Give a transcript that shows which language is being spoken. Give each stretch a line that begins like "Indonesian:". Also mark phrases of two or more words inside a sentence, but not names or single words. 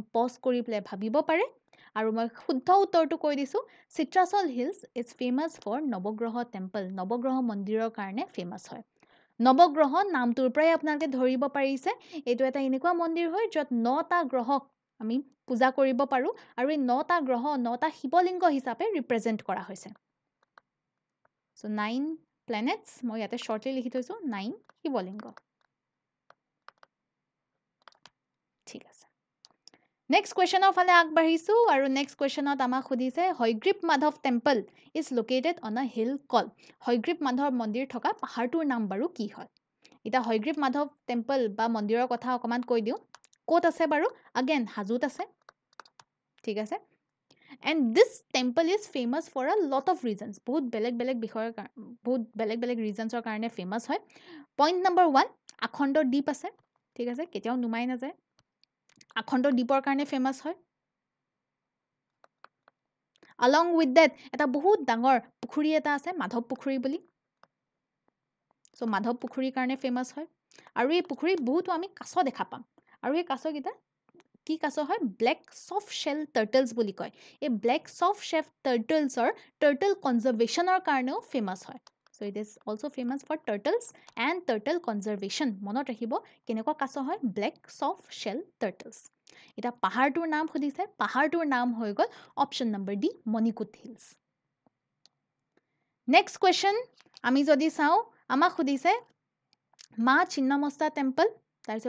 Assamese: পজ কৰি পেলাই ভাবিব পাৰে আৰু মই শুদ্ধ উত্তৰটো কৈ দিছোঁ
English: Chitrachal Hills is famous for Navagraha Temple
Assamese: নৱগ্ৰহ মন্দিৰৰ কাৰণে ফেমাছ হয় নৱগ্ৰহ নামটোৰ পৰাই আপোনালোকে ধৰিব পাৰিছে এইটো এটা এনেকুৱা মন্দিৰ হয় য'ত 9টা গ্ৰহক আমি পূজা কৰিব পাৰোঁ আৰু এই 9টা গ্ৰহ 9টা শিৱলিংগ হিচাপে ৰিপ্ৰেজেণ্ট কৰা হৈছে
English: So 9 planets
Assamese: মই ইয়াতে shortly লিখি থৈছো 9 শিৱলিংগ ঠিক আছে নেক্সট কুৱেশ্যনৰ ফালে আগবাঢ়িছো আৰু নেক্সট কুৱেশ্যনত আমাক সুধিছে
English: Hayagriva Madhav Temple is located on a hill call
Assamese: হয়গ্ৰীব মাধৱ মন্দিৰ থকা পাহাৰটোৰ নাম বাৰু কি হয় এটা হয়গ্ৰীব মাধৱ টেম্পল বা মন্দিৰৰ কথা অকমান কৈ দিওঁ ক'ত আছে বাৰু আগেন হাজোত আছে ঠিক আছে
English: And this temple is famous for a lot of reasons.
Assamese: বহুত বেলেগ বেলেগ reasons কাৰণে famous হয়.
English: Point number 1,
Assamese: আখণ্ড দ্বীপ আছে. ঠিক আছে, কেতিয়াও নুমাই নাযায়. আখণ্ড দ্বীপৰ কাৰণে famous হয়.
English: Along with that,
Assamese: এটা বহুত ডাঙৰ পুখুৰী এটা আছে, মাধৱ পুখুৰী বুলি. So মাধৱ পুখুৰীৰ কাৰণে famous হয়. আৰু এই পুখুৰীত বহুতো আমি কাছ দেখা পাম. আৰু এই কাছকেইটা কি কাছ হয়
English: black soft shell turtles
Assamese: বুলি কয় এই ব্লেক সফট শেল টাৰ্টলছৰ টাৰ্টল কনজাৰ্ভেশ্যনৰ কাৰণেও ফেমাছ হয়
English: so it is also famous for turtles and turtle conservation
Assamese: মনত ৰাখিব কেনেকুৱা কাছ হয়
English: black soft shell turtles
Assamese: এটা পাহাৰটোৰ নাম সুধিছে পাহাৰটোৰ নাম হৈ গ'ল
English: option number D Manikut Hills next question
Assamese: আমি যদি চাওঁ আমাক সুধিছে মা চিন্নমস্তা টেম্পল তাৰপিছত